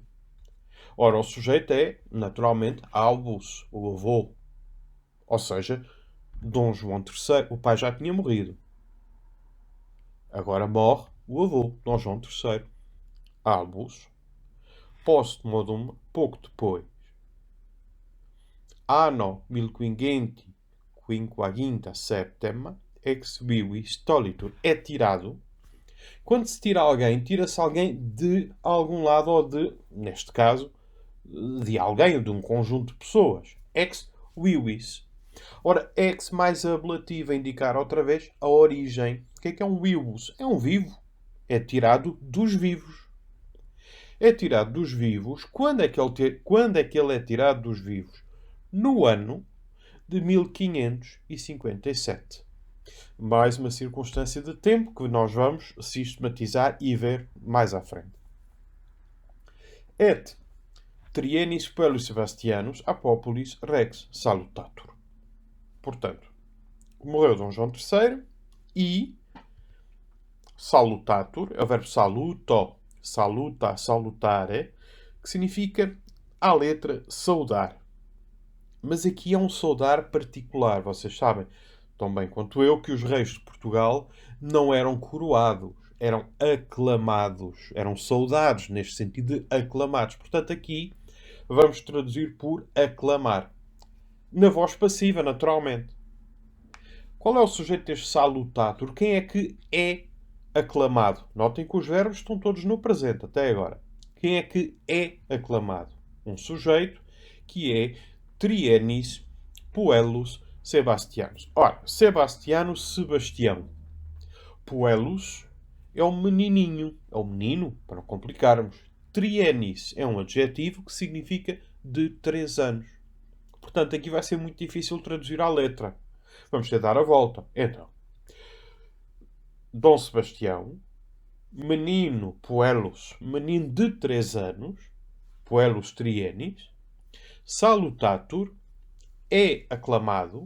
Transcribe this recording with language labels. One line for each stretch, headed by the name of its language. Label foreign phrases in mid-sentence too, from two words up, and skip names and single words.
Portuguese: Ora, o sujeito é, naturalmente, Albus, o avô. Ou seja, Dom João III, o pai já tinha morrido. Agora morre o avô, Dom João III.
Latin: Albus, postmodum,
Portuguese: pouco depois.
Latin: Anno 1557 ex vivis tolitur.
Portuguese: É tirado. Quando se tira alguém, tira-se alguém de algum lado ou de, neste caso, de alguém ou de um conjunto de pessoas.
Latin: Ex vivis.
Portuguese: Ora, ex mais ablativo a indicar outra vez a origem. O que é um vivus? É um vivo. É tirado dos vivos. É tirado dos vivos. Quando é que ele é tirado dos vivos? No ano de 1557. Mais uma circunstância de tempo que nós vamos sistematizar e ver mais à frente.
Latin: Et trienis puellis Sebastianus a populis rex salutatur.
Portuguese: Portanto, morreu Dom João III e salutatur, é o verbo
Latin: saluto, saluta, salutare,
Portuguese: que significa, à letra, saudar. Mas aqui é um saudar particular, vocês sabem, tão bem quanto eu, que os reis de Portugal não eram coroados, eram aclamados, eram saudados, neste sentido de aclamados. Portanto, aqui vamos traduzir por aclamar. Na voz passiva, naturalmente. Qual é o sujeito deste salutatur? Quem é que é aclamado? Notem que os verbos estão todos no presente, até agora. Quem é que é aclamado? Um sujeito que é
Latin: trienis puellus Sebastianus.
Portuguese: Ora, Sebastianus, Sebastião. Puellus é um menininho. É um menino, para não complicarmos. Trienis é um adjetivo que significa de 3 anos. Portanto, aqui vai ser muito difícil traduzir à letra. Vamos tentar a volta. Então, Dom Sebastião, menino puellus, menino de 3 anos,
Latin: puellus trienis,
Portuguese: salutatur, é aclamado.